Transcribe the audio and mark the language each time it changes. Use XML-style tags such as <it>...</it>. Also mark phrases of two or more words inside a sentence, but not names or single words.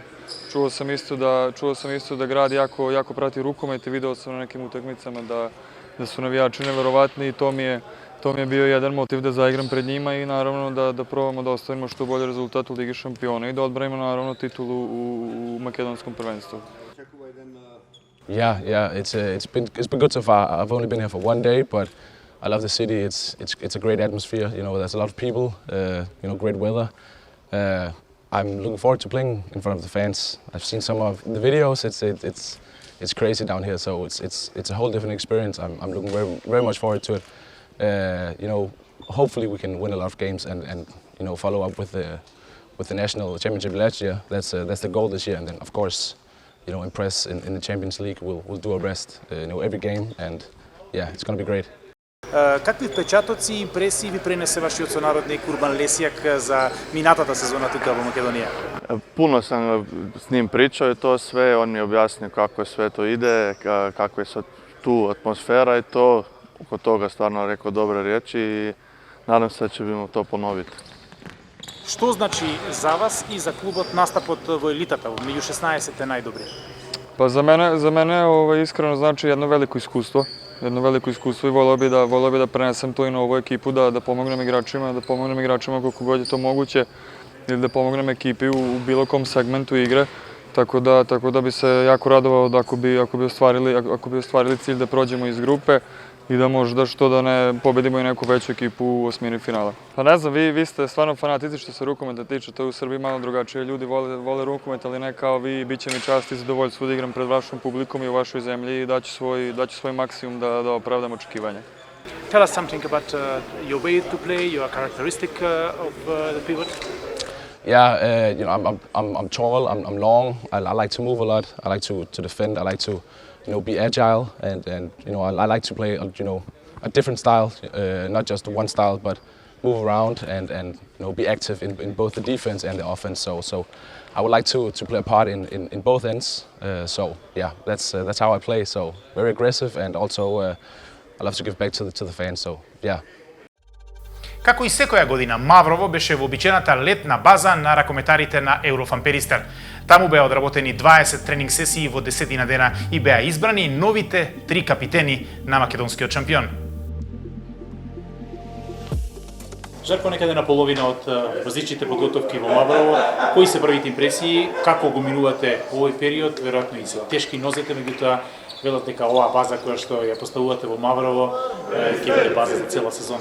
<sr>Čuo sam isto da grad jako prati rukomet i video sam na nekim utakmicama da su navijači neverovatni i to mi je bio jedan motiv da zaigram pred njima i naravno da probamo da ostavimo što bolji rezultat u Ligi šampiona i da odbranimo naravno titulu u makedonskom prvenstvu.</sr> <en>Yeah, it's been good so far. I've only been here for one day, but I love the city. It's a great atmosphere. You know, there's a lot of people. Great weather. I'm looking forward to playing in front of the fans. I've seen some of the videos. It's crazy down here, so it's a whole different experience. I'm looking very much forward to it. Hopefully we can win a lot of games and follow up with the national championship last year. That's the goal this year, and then of course, impress in the Champions League. We'll do our best, every game, and yeah, it's going to be great.</en> <mk>Какви впечатоци и импресии ви пренесе вашиот сонародник Урбан Лесјак за минатата сезона тука во Македонија?</mk> <hr>Puno sam s njim pričao i to sve, on mi je objasnio kako sve to ide, kakva je tu atmosfera i to. Oko toga stvarno rekao dobre riječi i nadam se da ćemo to ponoviti.</hr> <mk>Што значи за вас и за клубот настапот во елитата, меѓу 16-те најдобри?</mk> <sr>Pa za mene iskreno znači jedno veliko iskustvo i voleo bi da prenesem to i na ovu ekipu, da pomognem igračima koliko god je to moguće ili da pomognem ekipi u bilo kom segmentu igre, tako da bi se jako radovao da ako bi ostvarili cilj da prođemo iz grupe i da možda što da ne pobedimo i neku veću ekipu u osmini finala. Pa ne znam, vi ste stvarno fanatici što se rukometa tiče, to je u Srbiji malo drugačije, ljudi vole rukomet, ali ne kao vi, bit će mi čast i zadovoljstvo da igram pred vašom publikom i u vašoj zemlji i daću svoj maksimum da opravdam očekivanja.</sr> <en>Tell us something about your way to play, your characteristic of the pivot. Yeah, I'm tall, I'm long. I like to move a lot. I like to defend. I like to be agile, and I like to play a different style, not just one style, but move around and be active in both the defense and the offense. So I would like to play a part in both ends. So yeah, that's how I play. So very aggressive and also I love to give back to the fans. So yeah.</en> <mk>Како и секоја година, Маврово беше вообичаената летна база на ракометарите на Еврофан Перистер. Таму беа одработени 20 тренинг сесии во 10 дена и беа избрани новите 3 капитени на македонскиот шампион. Жарко, некаде на половина од различните подготовки во Маврово, кои се првите импресии, како го минувате овој период, веројатно и се тешки нозете, меѓутоа велат дека оваа база која што ја поставувате во Маврово ќе биде база за цела сезона.</mk>